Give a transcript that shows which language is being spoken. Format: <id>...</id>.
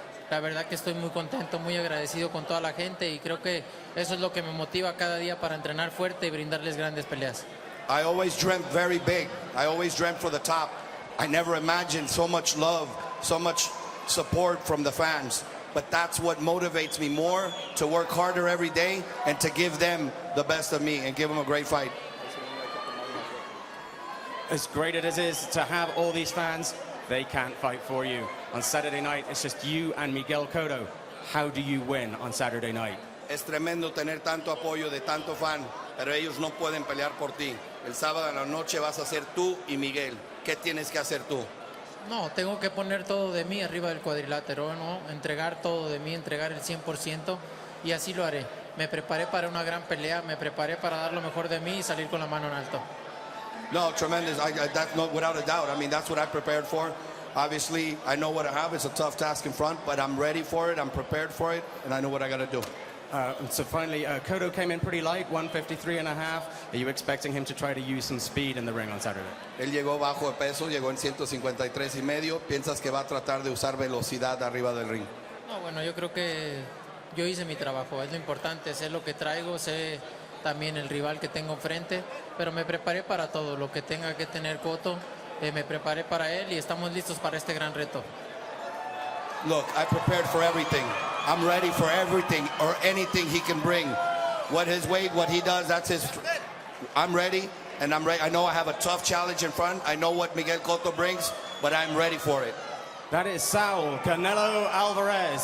<es>La verdad que estoy muy contento, muy agradecido con toda la gente y creo que eso es lo que me motiva cada día para entrenar fuerte y brindarles grandes peleas.</es> <en>I always dreamt very big. I always dreamt for the top. I never imagined so much love, so much support from the fans. But that's what motivates me more, to work harder every day and to give them the best of me and give them a great fight. As great as it is to have all these fans, they can't fight for you. On Saturday night, it's just you and Miguel Cotto. How do you win on Saturday night?</en> <es>Es tremendo tener tanto apoyo de tanto fan, pero ellos no pueden pelear por ti. El sábado en la noche vas a ser tú y Miguel. ¿Qué tienes que hacer tú? No, tengo que poner todo de mí arriba del cuadrilátero, ¿no? Entregar todo de mí, entregar el 100% y así lo haré. Me preparé para una gran pelea, me preparé para dar lo mejor de mí y salir con la mano en alto.</es> <en>No, tremendous. That's no, without a doubt. I mean, that's what I prepared for. Obviously, I know what I have. It's a tough task in front, but I'm ready for it. I'm prepared for it, and I know what I got to do. So finally, Cotto came in pretty light, 153.5. Are you expecting him to try to use some speed in the ring on Saturday?</en> <es>Él llegó bajo de peso, llegó en 153.5. ¿Piensas que va a tratar de usar velocidad arriba del ring? No, bueno, yo creo que yo hice mi trabajo. Es lo importante, sé lo que traigo, sé también el rival que tengo enfrente, pero me preparé para todo, lo que tenga que tener Cotto, me preparé para él y estamos listos para este gran reto.</es> <en>Look, I prepared for everything. I'm ready for everything or anything he can bring. What his weight, what he does, that's his. I'm ready, and I'm ready. I know I have a tough challenge in front. I know what Miguel Cotto brings, but I'm ready for it. That is Saul Canelo Alvarez.</en>